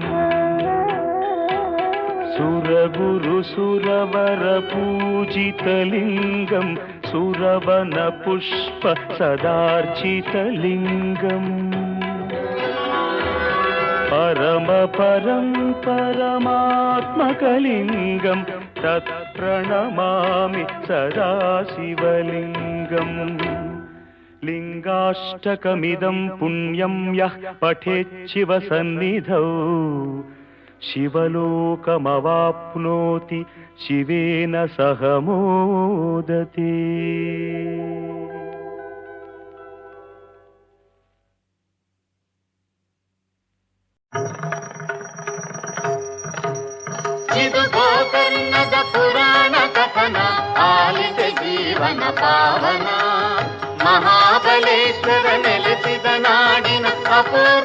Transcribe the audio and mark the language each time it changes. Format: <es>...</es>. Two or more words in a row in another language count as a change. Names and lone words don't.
<sa>सुरगुरुसुरवरपूजितलिङ्गं सुरवनपुष्प सदार्चितलिङ्गम् परमात्मकलिङ्गं तत्प्रणमामि सदा शिवलिङ्गम् लिङ्गाष्टकमिदं पुण्यं यः पठेच्छिवसन्निधौ शिवलोकमवाप्नोति शिवेन सह मोदते।</sa> <kn>ಇದು ಗೋಕರ್ಣದ ಪುರಾಣ ಕಥನ ಆಲಿದೆ ಜೀವನ ಪಾವನ ಮಹಾಬಲೇಶ್ವರ ನೆಲೆಸಿದ ನಾಡಿನ ಅಪೂರ್ವ</kn>